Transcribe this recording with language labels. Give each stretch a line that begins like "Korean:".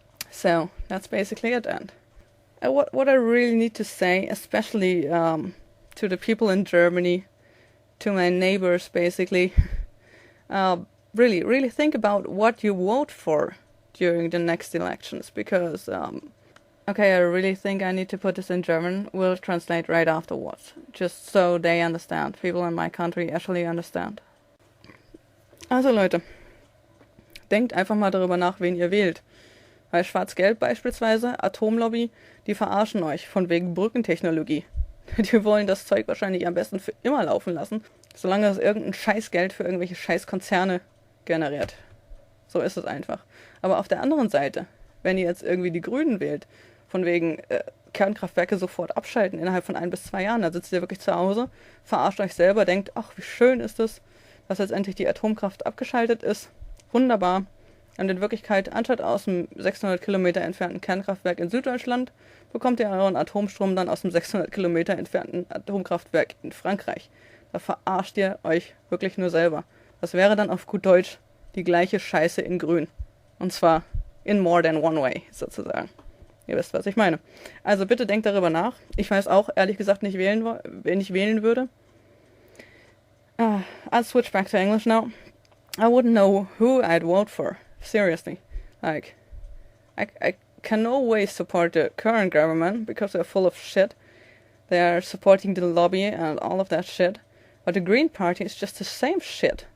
English: So that's basically it. And what I really need to say, especially to the people in Germany, to my neighbors basically, really think about what you vote for during the next elections, because okay, I really think I need to put this in German. We'll translate right afterwards, just so they understand, people in my country actually understand.
German: Also Leute, denkt einfach mal darüber nach, wen ihr wählt. Weil Schwarz-Gelb beispielsweise, Atomlobby, die verarschen euch von wegen Brückentechnologie. Die wollen das Zeug wahrscheinlich am besten für immer laufen lassen, solange es irgendein Scheißgeld für irgendwelche Scheißkonzerne generiert. So ist es einfach. Aber auf der anderen Seite, wenn ihr jetzt irgendwie die Grünen wählt, von wegen Kernkraftwerke sofort abschalten innerhalb von 1 bis 2 Jahren, dann sitzt ihr wirklich zu Hause, verarscht euch selber, denkt, ach, wie schön ist es, dass jetzt endlich die Atomkraft abgeschaltet ist. Wunderbar. Und in Wirklichkeit, anstatt aus dem 600 Kilometer entfernten Kernkraftwerk in Süddeutschland, bekommt ihr euren Atomstrom dann aus dem 600 Kilometer entfernten Atomkraftwerk in Frankreich. Da verarscht ihr euch wirklich nur selber. Das wäre dann auf gut Deutsch die gleiche Scheiße in grün. Und zwar in
English: more than one way,
German: sozusagen. Ihr wisst, was ich meine. Also bitte denkt darüber nach. Ich weiß auch, ehrlich gesagt, nicht wen ich wählen würde.
English: I'll switch back to English now. I wouldn't know who I'd vote for. Seriously. Like, I can no way support the current government because they're full of shit. They are supporting the lobby and all of that shit. But the Green Party is just the same shit.